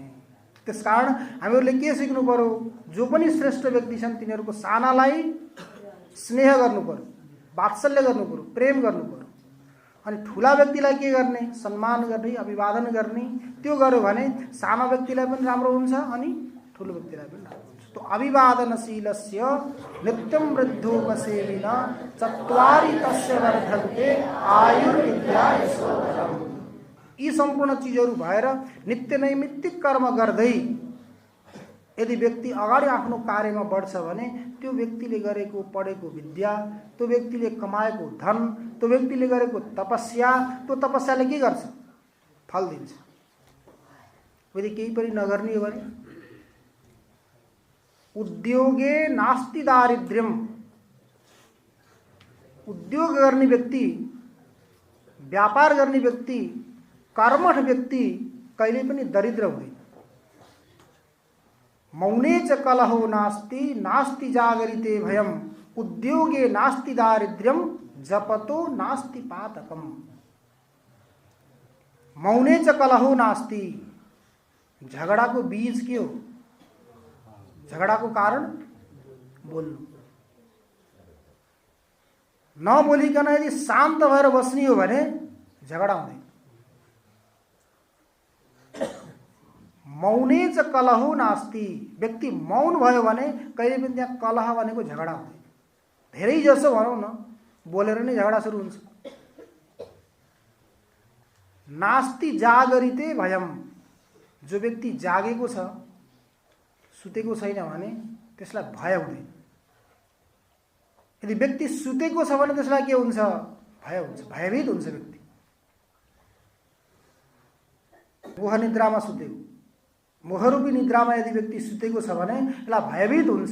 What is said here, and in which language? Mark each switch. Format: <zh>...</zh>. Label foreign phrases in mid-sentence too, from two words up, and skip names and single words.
<ne>त्यसकारण हामीहरूले के सिक्नु पर्यो? जो पनि श्रेष्ठ व्यक्ति छन् तिनीहरूको सानालाई स्नेह गर्नु पर्यो, वात्सल्य गर्नु पर्यो, प्रेम गर्नु पर्यो। अनि ठुला व्यक्तिलाई के गर्ने? सम्मान गर्ने, अभिवादन गर्ने। त्यो गर्यो भने साना व्यक्तिलाई पनि राम्रो हुन्छ अनि ठुलो व्यक्तिलाई पनि राम्रो हुन्छ।</ne> <sa>तो अभिवादनशीलस्य नित्यं वृद्धोपसेविन चत्वारि तस्य वर्धन्ते आयुर्विद्या यशोधरम्।</sa> <ne>यी सम्पूर्ण चीजहरू भएर नित्य नैमित्तिक कर्म गर्दै यदि व्यक्ति अगाडि आफ्नो कार्यमा बढ्छ भने त्यो व्यक्तिले गरेको पढेको विद्या, त्यो व्यक्तिले कमाएको धन, त्यो व्यक्तिले गरेको तपस्या, त्यो तपस्याले के गर्छ? फल दिन्छ। यदि केही पनि नगर्ने हो भने</ne> <sa>उद्योगे नास्ति दारिद्र्यम।</sa> <ne>उद्योग गर्ने व्यक्ति, व्यापार गर्ने व्यक्ति, कर्मठ व्यक्ति कहिले पनि दरिद्र हुँदैन।</ne> <sa>मौने च कलहो नास्ति, नास्ति जागरिते भयम, उद्योगे नास्ति दारिद्र्यम, जपतो नास्ति पातकम। मौने च कलहो नास्ति,</sa> <ne>झगड़ा को बीज के हो? झगड़ा को कारण बोल्नु। नबोलिकन यदि शान्त भएर बस्ने हो भने झगडा हुँदैन।</ne> <sa>मौने च कलहो नास्ति,</sa> <ne>व्यक्ति मौन भयो भने कहिले पनि त्यहाँ कलह भनेको झगडा हुँदैन। धेरै जसो भनौँ न बोलेर नै झगडा सुरु हुन्छ।</ne> <sa>नास्ति जागरिते भयम,</sa> <ne>जो व्यक्ति जागेको छ, सुतेको छैन भने त्यसलाई भय हुँदैन। यदि व्यक्ति सुतेको छ भने त्यसलाई के हुन्छ? भय हुन्छ, भयभीत हुन्छ व्यक्ति। मोह निद्रामा सुतेको, मोहरूपी निद्रामा यदि व्यक्ति सुतेको छ भने यसलाई भयभीत हुन्छ।</ne>